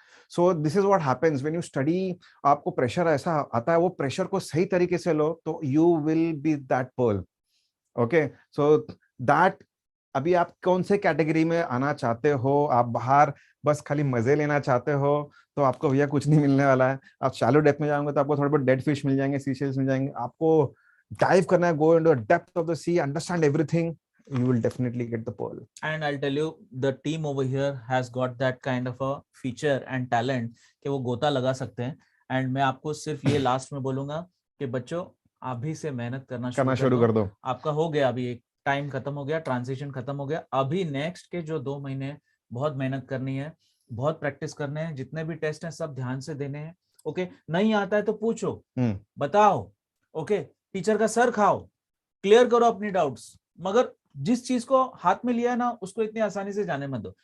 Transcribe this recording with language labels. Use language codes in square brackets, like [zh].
[en] so this is what happens when you study, [hi] आपको pressure ऐसा आता है, वो प्रेशर को सही तरीके से लो [en] तो you will be that pearl. [hi] Okay, so that, अभी आप कौन से कैटेगरी में आना चाहते हो? आप बाहर बस खाली मजे लेना चाहते हो तो आपको भैया कुछ नहीं मिलने वाला है। आप शैलो डेप्थ में जाओगे तो आपको थोड़े बहुत डेड फिश मिल जाएंगे, सीशेल्स मिल जाएंगे। आपको डाइव करना है, [en] go into the depth of the sea, understand everything, you will definitely get the pearl. And I'll tell you, the team over here has got that kind of a feature and talent [hi] कि वो गोता लगा सकते हैं। And मैं आपको सिर्फ ये लास्ट में बोलूंगा कि बच्चों अभी से मेहनत करना शुरू कर दो। आपका हो गया, अभी एक टाइम खत्म हो गया, ट्रांजिशन खत्म हो गया, अभी नेक्स्ट के जो 2 महीने बहुत मेहनत करनी है, बहुत प्रैक्टिस करने हैं, जितने भी टेस्ट हैं सब ध्यान से देने हैं। ओके, नहीं आता है तो पूछो, बताओ, ओके, टीचर का सर खाओ, क्लियर करो अपनी डाउट्स, मगर जिस चीज को हाथ में लिया है ना उसको इतनी आसानी से जाने मत दो।